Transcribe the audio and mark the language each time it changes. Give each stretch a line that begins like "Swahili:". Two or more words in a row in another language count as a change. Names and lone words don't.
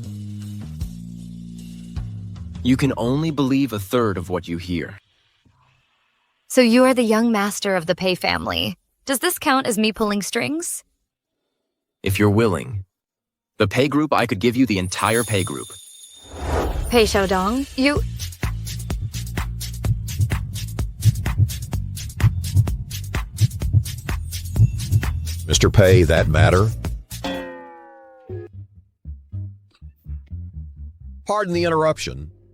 English: You can only believe a third of what you hear. So you are the young master of the Pei family. Does this count as me pulling strings? If you're willing. The Pei group, I could give you the entire Pei group. Pei Showdown, you... Mr. Pei, that matter? Pardon the interruption.